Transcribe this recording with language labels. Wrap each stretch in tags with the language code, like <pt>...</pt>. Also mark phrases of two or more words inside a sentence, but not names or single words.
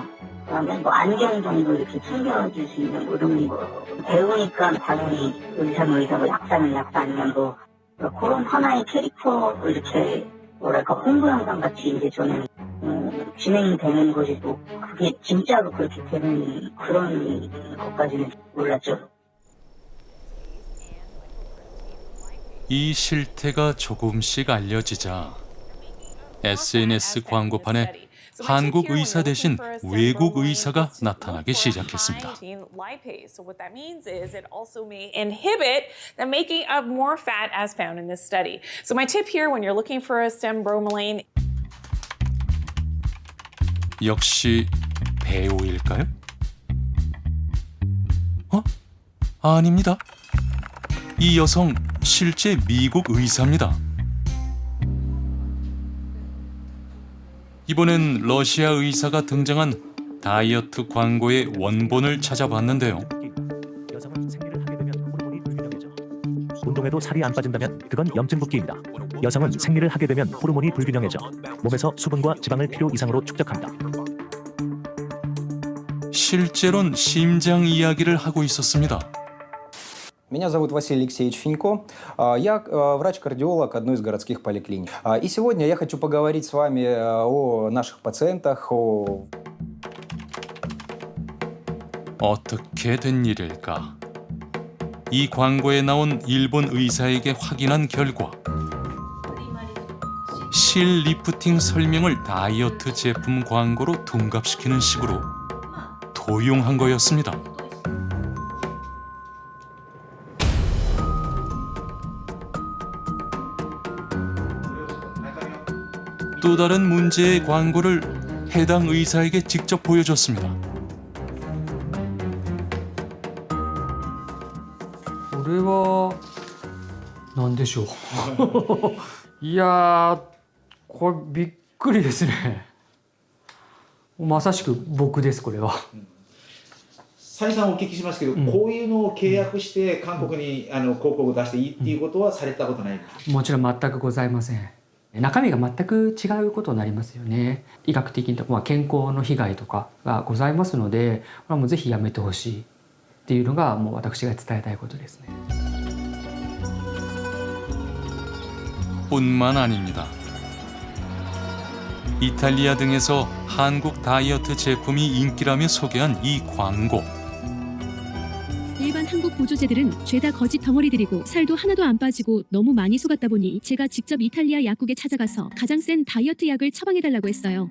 <ko>그다음에 뭐 안경 정도 이렇게 챙겨줄 수 있는 이런 거 배우니까 당연히 의사는 의사고 약사는 약사 아니면 뭐 그런 하나의 캐릭터 이렇게 뭐랄까 홍보 영상 같이 이제 저는 진행이 되는 것이고 그게 진짜로 그렇게 되는 그런 것까지는 몰랐죠. 이 실태가 조금씩 알려지자 SNS 광고판에 한국 의사 대신 외국 의사가 나타나기 시작했습니다.</ko> <en>lipase. So what that means is it also may inhibit the making of more fat as found in this study. So my tip here when you're looking for a stem bromelain.</en> <ko>역시 배우일까요? 아닙니다. 이 여성 실제 미국 의사입니다. 이번엔 러시아 의사가 등장한 다이어트 광고의 원본을 찾아봤는데요. 여성은 생리를 하게 되면 호르몬이 불균형해져. 운동해도 살이 안 빠진다면 그건 염증 붓기입니다. 여성은 생리를 하게 되면 호르몬이 불균형해져 몸에서 수분과 지방을 필요 이상으로 축적합니다. 실제론 심장 이야기를 하고 있었습니다.</ko> <ru>Меня зовут Василий Алексеевич Финько. Я врач-кардиолог одной из городских поликлиник. И сегодня я хочу поговорить с вами о наших пациентах,</ru> <ko>어떻게 된 일일까? 이 광고에 나온 일본 의사에게 확인한 결과 실 리프팅 설명을 다이어트 제품 광고로 둔갑시키는 식으로 도용한 거였습니다. 또 다른 문제의 광고를 해당 의사에게 직접 보여줬습니다.</ko> <ja>これは何でしょういやーこれびっくりですねまさしく僕ですこれは再三お聞きしますけど、こういうのを契約して韓国に広告を出していいっていうことはされたことないんですか？もちろん全くございません中身が全く違うことになりますよね医学的に健康の被害とかがございますのでこれはもうぜひやめてほしいっていうのがもう私が伝えたいことですね</ja> <ko>뿐만 아닙니다. 이탈리아 등에서 한국 다이어트 제품이 인기라며 소개한 이 광고. 일반 한국 보조제들은 죄다 거짓 덩어리들이고 살도 하나도 안 빠지고 너무 많이 속았다 보니 제가 직접 이탈리아 약국에 찾아가서 가장 센 다이어트 약을 처방해달라고 했어요.</ko>